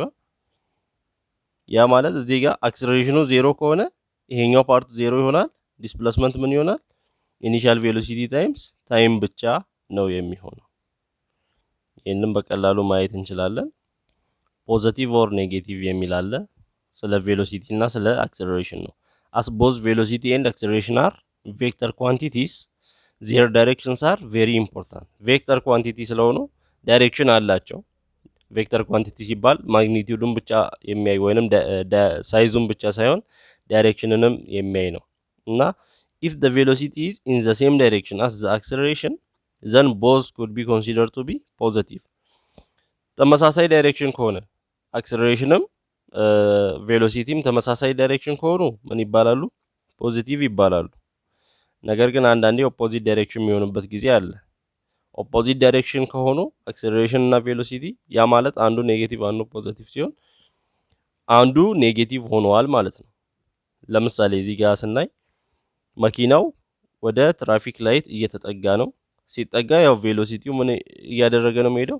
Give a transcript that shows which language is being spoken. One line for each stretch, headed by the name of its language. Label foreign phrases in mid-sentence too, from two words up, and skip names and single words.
Amharic: ያ ማለት እዚህ ጋር አክሰለሬሽኑ 0 ከሆነ ይሄኛው ፓርት 0 ይሆናል። ዲስፕሌስመንት ምን ይሆናል?
English: initial velocity times time
Amharic: ብቻ ነው የሚሆነው። ይሄንን በቀላሉ ማየት እንችላለን።
English: positive or negative
Amharic: የሚል አለ። ስለ ቬሎሲቲ እና ስለ አክሰለሬሽን ነው።
English: as both velocity and acceleration are vector quantities their directions are very important vector quantity
Amharic: ስለሆኑ ዳይሬክሽን አላቸው።
English: vector quantity
Amharic: ሲባል ማግኒቲዩዱን ብቻ የሚያይ ወይንም ሳይዙን ብቻ ሳይሆን ዳይሬክሽንንም የሚያይ ነው እና
English: if the velocity is in the same direction as the acceleration then both could be considered to be positive
Amharic: ተመሳሳይ ዳይሬክሽን ከሆነ አክሰለሬሽንም ቬሎሲቲም ተመሳሳይ ዳይሬክሽን ከሆኑ ምን ይባላሉ? ፖዚቲቭ ይባላሉ። ነገር ግን አንዳንዴ
English: opposite direction
Amharic: የሚሆንበት ጊዜ አለ።
English: opposite direction
Amharic: ከሆኑ አክሰለሬሽን እና ቬሎሲቲ ያ ማለት አንዱ ኔጌቲቭ አንዱ ፖዚቲቭ ሲሆን አንዱ ኔጌቲቭ ሆኗል ማለት ነው። ለምሳሌ እዚህ ጋር ስናይ መኪናው ወደ
English: traffic light
Amharic: እየተጠጋ ነው። ሲጠጋ ያው ቬሎሲቲው ምን እያደረገ ነው የሚሄደው?